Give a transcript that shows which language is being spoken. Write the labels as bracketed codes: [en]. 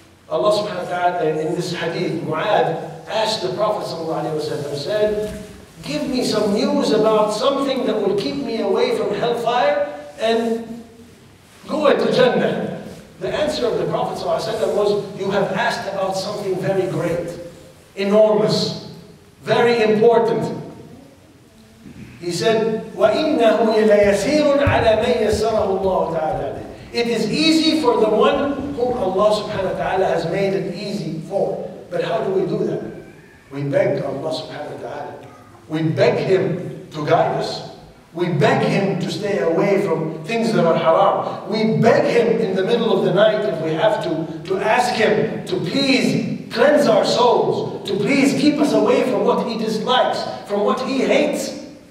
[en] Allah subhanahu wa ta'ala, in this hadith, Mu'adh asked the Prophet ﷺ, said, give me some news about something that will keep me away from hellfire and go into Jannah. The answer of the Prophet ﷺ was, you have asked about something very great, enormous, very important. He said, [ar] وَإِنَّهُ لَيَسِيرٌ عَلَى مَنْ يَسَّرَهُ اللَّهُ تَعَالَى. [en] It is easy for the one whom Allah subhanahu wa ta'ala has made it easy for. But how do we do that? We beg Allah subhanahu wa ta'ala. We beg Him to guide us. We beg Him to stay away from things that are haram. We beg Him in the middle of the night, if we have to ask Him to please cleanse our souls, to please keep us away from what He dislikes, from what He hates.